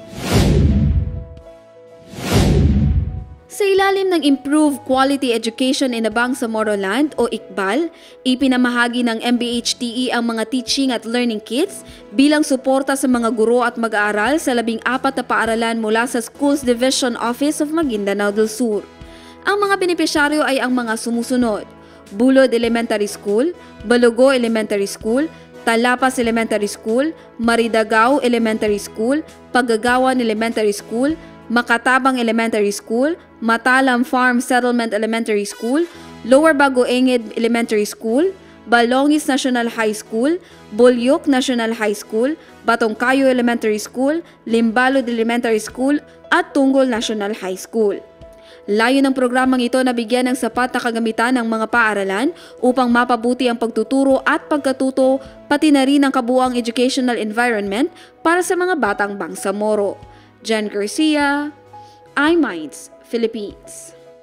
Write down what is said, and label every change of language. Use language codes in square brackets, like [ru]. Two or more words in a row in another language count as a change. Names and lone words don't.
[tl] Sa ilalim ng Improved Quality Education in the Bangsamoro Land o IQBAL, ipinamahagi ng MBHTE ang mga teaching at [en] learning kits [tl] bilang suporta sa mga guro at mag-aaral sa 14 na paaralan mula sa Schools Division Office of Maguindanao del Sur. Ang mga benepisyaryo ay ang mga sumusunod: Bulod Elementary School, Balugo Elementary School, Talapas Elementary School, Maridagao Elementary School, Pagagawan Elementary School, Makatabang Elementary School, Matalam Farm Settlement Elementary School, Lower Bagoenged Elementary School, Balongis National High School, Bulyok National High School, Batongkayo Elementary School, Limbalod Elementary School, at Tunggol National High School. Layo ng programang ito na bigyan ng sapat na kagamitan ng mga paaralan upang mapabuti ang pagtuturo at pagkatuto, pati na rin ang kabuuang [en] educational environment [tl] para sa mga batang Bangsamoro. Jen Garcia, iMinds, Philippines.